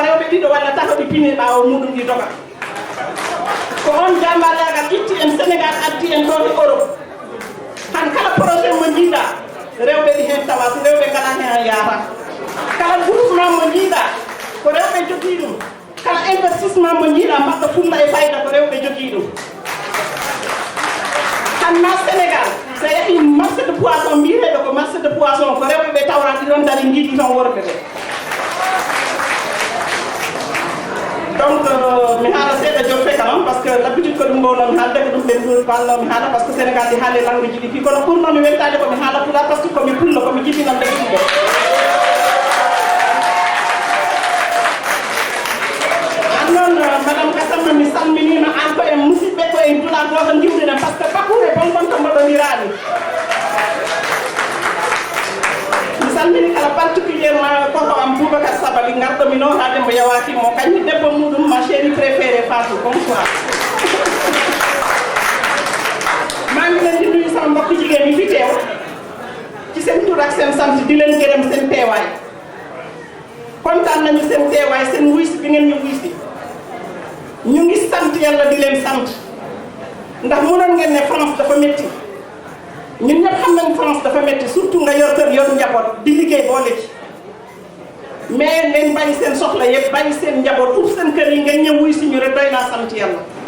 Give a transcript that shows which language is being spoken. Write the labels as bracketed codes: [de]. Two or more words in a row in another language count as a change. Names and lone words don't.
[ff] rewɓe ɗiɗo walla tatoɗi pini ɓawo muɗum ɗi doga ko on jambareagal itti en Sénégal addi en ɗo e Europe han kala projet mo jiiɗa rewɓe ɗi hen tawa so rewɓe ngala hen yaata kala groupement mo jiiɗa ko rewɓe jogii ɗum kala investissement mo jiiɗa mbaɗɗo fulla e fayda ko rewɓe jogii ɗum hanma Sénégal so yeehi [fr] marché de poisson [ff] mbiyeɗo ko [fr] marché de poisson [ff] ko rewɓe ɓe tawra ɗiɗon dari jiiɗi tan worɓe ɓe donc mi haala seeɗa jotte kalam [fr] par ce que l'habitude [ff] ko ɗum mbowno mi haalde ko ɗum ɓen ɗum balno mi haala [fr] par ce que [ff] Sénégal ɗi haali langue ji ɗi fi kono ɓurno mi weltade komi haala pula [fr] par ce que [ff] komi pullo komi jibinan ɗeɗiɗo noon madame Gassama mi salminima an ko en musidɓe ko en dula goto jiwɗinen [fr] par ce que [ff] bakkude bonbon to mbaɗonirani mi salmini kala particulièrement koto am Boubacar Sabali garɗomi notade mbo yawatimo kañum debbo muɗum ma [fr] chéri préféré [ff] Fatou bonsoir mami [wo] len di nuyu sama mbokk jigéen yi fi teew ci seen tur ak seen sant di leen gërëm seen teewaay kontaan nañu seen teewaay seen wuysi bi ngeen ñu wuysi ñu ngi sant yàlla di leen sant ndax mënoon ngeen ne France dafa métti ñun ñëpp xam nañ France dafa métti surtout nga yor kër yor njaboot di liggéey boole ci mais ngeen bàyyi seen soxla yëpp bàyyi seen njaboot pour seen kër yi ngeen ñëw wuy si ñu rek doy naa sant yàlla